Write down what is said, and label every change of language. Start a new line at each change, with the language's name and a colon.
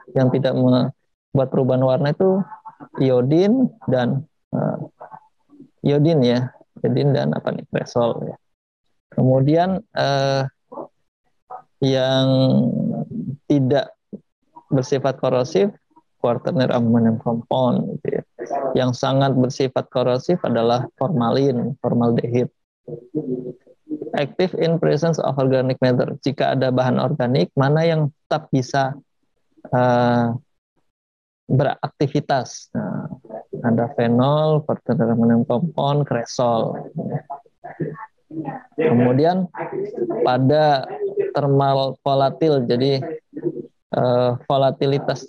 Indonesian: Yang tidak membuat perubahan warna itu iodin dan iodin ya, iodin dan kresol ya. Kemudian yang tidak bersifat korosif, quaternary ammonium compound gitu ya. Yang sangat bersifat korosif adalah formaldehid.
English: Active in presence of organic matter.
Indonesian: Jika ada bahan organik, mana yang tetap bisa beraktivitas. Nah, ada fenol, quaternary ammonium compound, kresol. Kemudian pada thermal volatil, jadi volatilitas.